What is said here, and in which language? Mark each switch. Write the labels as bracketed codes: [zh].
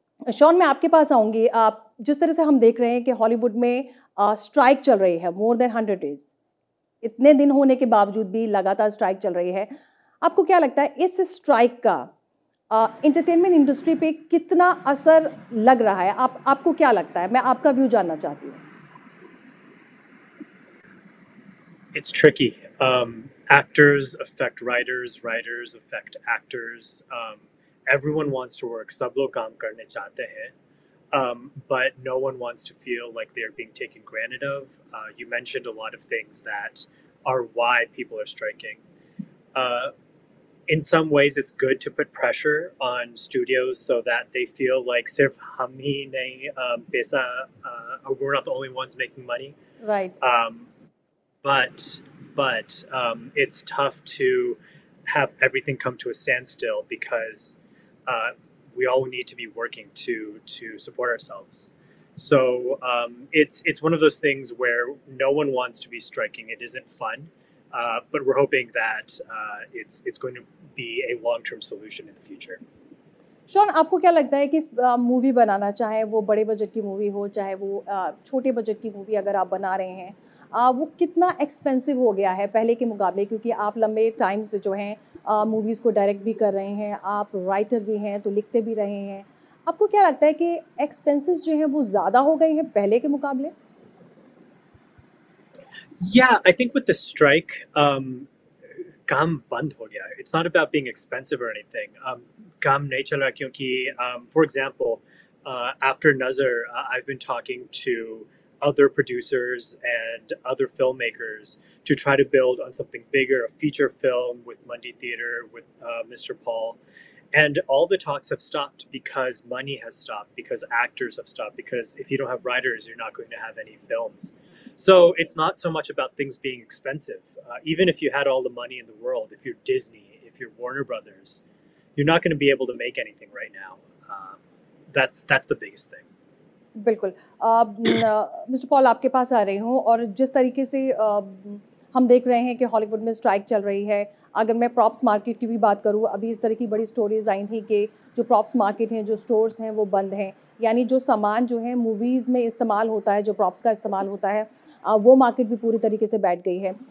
[hi] Shawn, मैं आपके पास आऊँगी। आप जिस तरह से हम देख रहे हैं कि हॉलीवुड में स्ट्राइक चल रही है [en] more than 100 days, [hi] इतने दिन होने के बावजूद भी लगातार स्ट्राइक चल रही है। आपको क्या लगता है इस स्ट्राइक का एंटरटेनमेंट इंडस्ट्री पे कितना असर लग रहा है? आपको क्या लगता है? मैं आपका व्यू जानना चाहती हूँ। [en] It's tricky. Actors affect writers, writers affect actors. Everyone wants to work. [hi] सब लोग काम करने चाहते हैं. [en] But no one wants to feel like they're being taken granted of. You mentioned a lot of things that are why people are striking. in some ways it's good to put pressure on studios so that they feel like [hi] sirf hum hi nahi paisa, [en] we're not the only ones making money. Right. But it's tough to have everything come to a standstill because we all need to be working to support ourselves. So it's one of those things where no one wants to be striking. It isn't fun, but we're hoping that it's going to be a long-term solution in the future. [hi] Shawn, आपको क्या लगता है कि movie बनाना, चाहे वो बड़े budget की movie हो, चाहे वो छोटे बजट की मूवी अगर आप बना रहे हैं, वो कितना एक्सपेंसिव हो गया है पहले के मुकाबले? क्योंकि आप लंबे टाइम से जो हैं मूवीज़ को डायरेक्ट भी कर रहे हैं, आप राइटर भी हैं, तो लिखते भी रहे हैं। आपको क्या लगता है कि एक्सपेंसेस जो हैं वो ज़्यादा हो गए हैं पहले के मुकाबले? [en] Yeah, I think with the strike, [hi] काम बंद हो गया है. [en] It's not about being expensive or anything. [hi] काम नहीं चल रहा क्योंकि, [en] for example, after Nazar, I've been talking to other producers and other filmmakers to try to build on something bigger, a feature film with Mundi Theatre, with Mr. Paul. And all the talks have stopped because money has stopped, because actors have stopped, because if you don't have writers, you're not going to have any films. So it's not so much about things being expensive. Even if you had all the money in the world, if you're Disney, if you're Warner Brothers, you're not going to be able to make anything right now. That's the biggest thing. [hi] बिल्कुल। Mister Paul, आपके पास आ रही हूँ, और जिस तरीके से हम देख रहे हैं कि हॉलीवुड में स्ट्राइक चल रही है, अगर मैं प्रॉप्स मार्केट की भी बात करूँ, अभी इस तरह की बड़ी स्टोरीज आई थी कि जो प्रॉप्स मार्केट हैं, जो स्टोर्स हैं, वो बंद हैं, यानी जो सामान जो है मूवीज़ में इस्तेमाल होता है, जो प्रॉप्स का इस्तेमाल होता है, वो मार्केट भी पूरी तरीके से बैठ गई है।